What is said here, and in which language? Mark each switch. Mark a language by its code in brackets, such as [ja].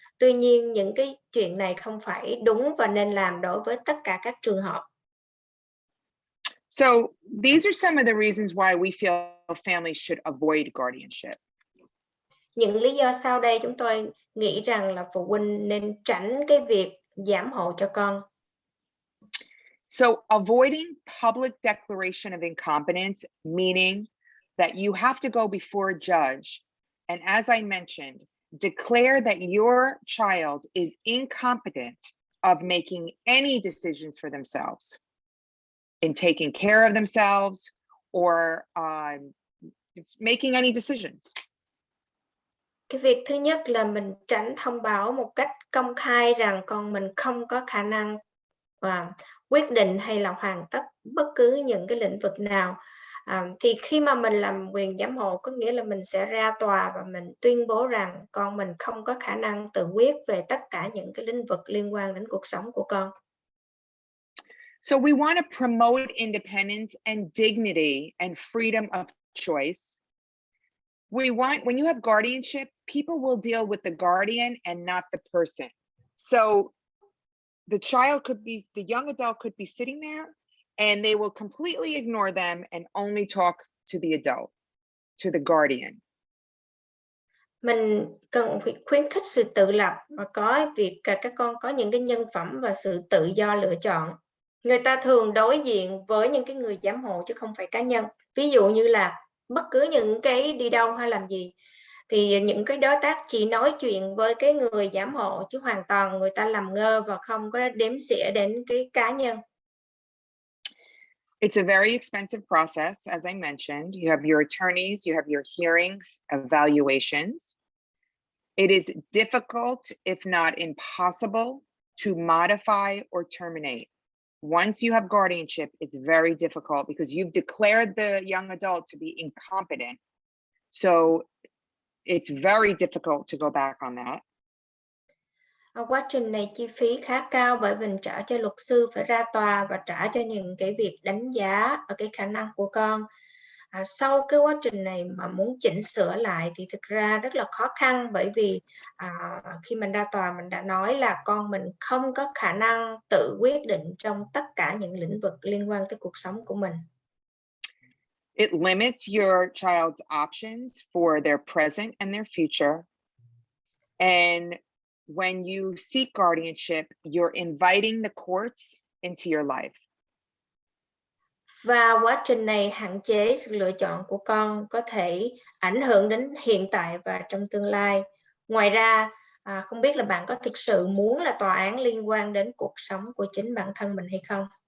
[vi] Tuy nhiên những cái chuyện này không phải đúng và nên làm đối với tất cả các trường hợp. [en] So these are some of the reasons why we feel families should avoid guardianship. [vi] Những lý do sau đây chúng tôi nghĩ rằng là phụ huynh nên tránh cái việc giám hộ cho con. [en] So avoiding public declaration of incompetence, meaning that you have to go before a judge and, as I mentioned, declare that your child is incompetent of making any decisions for themselves, in taking care of themselves, or making any decisions. [vi] Cái việc thứ nhất là mình tránh thông báo một cách công khai rằng con mình không có khả năng quyết định hay là hoàn tất bất cứ những cái lĩnh vực nào. Thì khi mà mình làm quyền giám hộ có nghĩa là mình sẽ ra tòa và mình tuyên bố rằng con mình không có khả năng tự quyết về tất cả những cái lĩnh vực liên quan đến cuộc sống của con. [en] So we want to promote independence and dignity and freedom of choice. We want, when you have guardianship, people will deal with the guardian and not the person. So the child could be, the young adult could be sitting there and they will completely ignore them and only talk to the adult, to the guardian. [vi] Mình cần phải khuyến khích sự tự lập và có việc các con có những cái nhân phẩm và sự tự do lựa chọn. Người ta thường đối diện với những cái người giám hộ chứ không phải cá nhân. Ví dụ như là bất cứ những cái đi đâu hay làm gì thì những cái đối tác chỉ nói chuyện với cái người giám hộ chứ hoàn toàn người ta làm ngơ và không có đếm xỉa đến cái cá nhân. [en] It's a very expensive process, as I mentioned. You have your attorneys, you have your hearings, evaluations. It is difficult, if not impossible, to modify or terminate. Once you have guardianship, it's very difficult because you've declared the young adult to be incompetent. So it's very difficult to go back on that. [vi] Quá trình này chi phí khá cao bởi vì trả cho luật sư phải ra tòa và trả cho những cái việc đánh giá ở cái khả năng của con. Sau cái quá trình này mà muốn chỉnh sửa lại thì thực ra rất là khó khăn bởi vì khi mình ra tòa mình đã nói là con mình không có khả năng tự quyết định trong tất cả những lĩnh vực liên quan tới cuộc sống của mình. [en] It limits your child's options for their present and their future. And when you seek guardianship, you're inviting the courts into your life. [vi] Và quá trình này hạn chế sự lựa chọn của con, có thể ảnh hưởng đến hiện tại và trong tương lai. Ngoài ra, Không biết là bạn có thực sự muốn là tòa án liên quan đến cuộc sống của chính bản thân mình hay không?